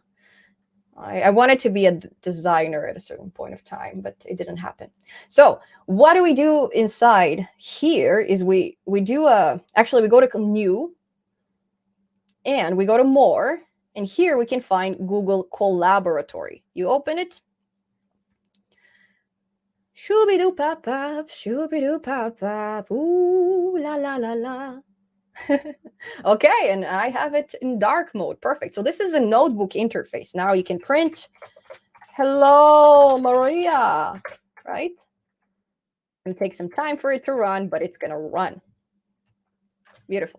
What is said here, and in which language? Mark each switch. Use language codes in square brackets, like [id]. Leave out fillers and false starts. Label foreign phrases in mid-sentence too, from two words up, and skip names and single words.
[en] I wanted to be a designer at a certain point of time, but it didn't happen. So what do we do inside here is we do actually we go to new and we go to more, and here we can find Google Collaboratory. You open it. Shooby-doo-pap-pap, shooby-doo-pap-pap, ooh la la la la. Okay, and I have it in dark mode. Perfect. So this is a notebook interface. Now you can print. Hello, Maria. Right? It'll take some time for it to run, but it's going to run. Beautiful.